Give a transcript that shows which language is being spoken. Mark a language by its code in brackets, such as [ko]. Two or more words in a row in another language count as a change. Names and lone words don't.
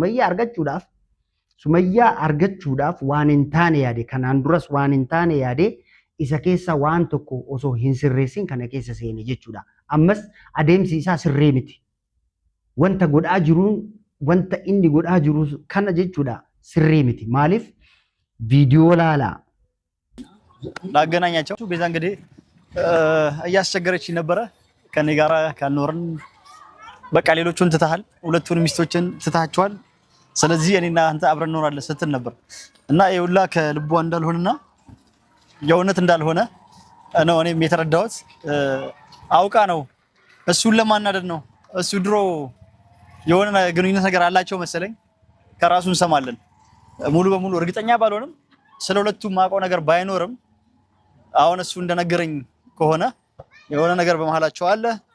[om] Sumayyaa argachuudhaaf waan hin taane yaade. Kanaan duras waan hin taane yaade isa keessa waan tokko osoo hin sirreessin kana keessa seene jechuudha. Ammas adeemsi isaa sirree miti. Wanta godhaa jiruun wanta inni godhaa jiru kana jechuudha sirree miti. Maaliif? [am] ቪዲዮ ላላ ላገናኛቸው ቤዛ እንግዲህ እያስቸገረች ነበር ከኔ ጋር ካልኖርን በቃ ሌሎቹን ትተሃል ሁለቱን ሚስቶችን ትታቸዋል ስለዚህ እኔና አንተ አብረን እንኖራለን ስትል ነበር እና ይውላ ከልቧ እንዳልሆነና የውነት እንዳልሆነ ነው እኔም የተረዳሁት አውቃ ነው እሱን ለማናደድ ነው እሱ ድሮ የሆነ ግንኙነት ነገር አላቸው መሰለኝ ከራሱን ሰማለን ሙሉ በሙሉ እርግጠኛ ባልሆንም ስለሁለቱ ማቆ ነገር ባይኖርም አሁን እሱ እንደነገረኝ ከሆነ የሆነ ነገር በመሐላቸው አለ